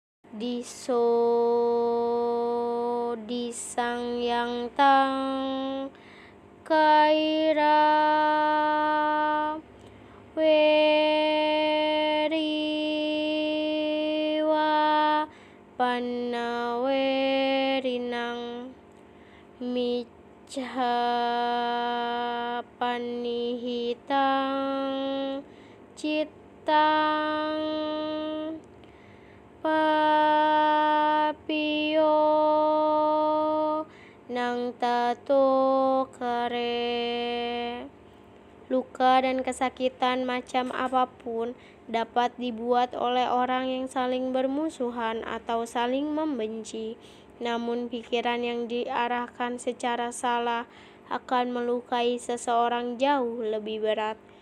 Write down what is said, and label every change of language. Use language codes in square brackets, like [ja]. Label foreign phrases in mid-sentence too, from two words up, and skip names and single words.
[id] diso disang yang tang kaira weriwa panawerinang micha panihitang citang papio nang tato kare. Luka dan kesakitan macam apapun dapat dibuat oleh orang yang saling bermusuhan atau saling membenci. Namun pikiran yang diarahkan secara salah akan melukai seseorang jauh lebih berat.